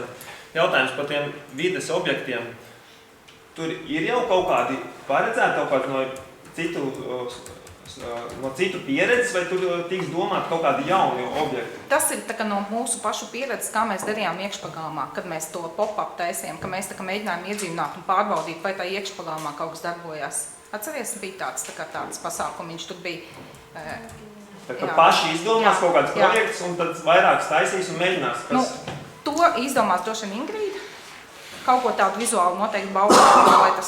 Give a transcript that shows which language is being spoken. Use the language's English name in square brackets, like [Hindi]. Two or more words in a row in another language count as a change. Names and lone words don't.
[Latvian] Jautājums par tiem vides objektiem. Tur ir jau kaut kādi paredzēti, kaut kādi no citu pieredzes, vai tur tiks domāt kaut kādi jauni objekti? Tas ir tā kā no mūsu pašu pieredzes, kā mēs darījām iekšpagalmā, kad mēs to pop-up taisījām, ka mēs tā kā mēģinājām iedzīvināt un pārbaudīt, vai tā iekšpagalmā kaut kas darbojās. Atceries, bija tāds pasākumiņš, tur bija... Tā kā paši izdomās kaut kāds projekts un tad vairākas taisīs un mēģinās. To izdomās droši vien Ingrīda. Kaut ko tādu vizuāli noteikti baudīt, lai tas,